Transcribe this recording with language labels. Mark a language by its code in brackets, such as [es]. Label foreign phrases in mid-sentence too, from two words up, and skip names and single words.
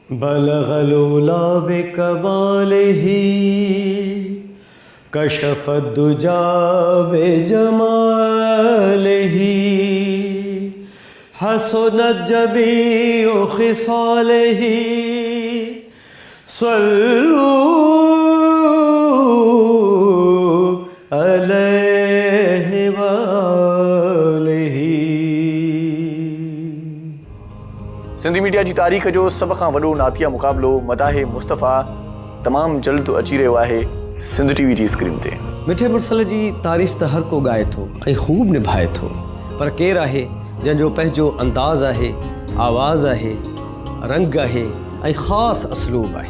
[ar] بلغ العلى بكماله كشف الدجى بجماله حسنت جميع خصاله صلوا عليه وآله. [sd] सिंधी मीडिया जी तारीख़ जो सभ खां वॾो नातिया मुक़ाबिलो मदाहे मुस्तफ़ा तमामु जल्द अची रहियो आहे सिंध टीवी जी स्क्रीन ते। मिठे मुरसल जी तारीफ़ त हर को ॻाए थो ऐं ख़ूब निभाए थो, पर केरु आहे जंहिंजो पंहिंजो अंदाज़ आहे, आवाज़ आहे, रंग आहे ऐं ख़ासि असलूब आहे।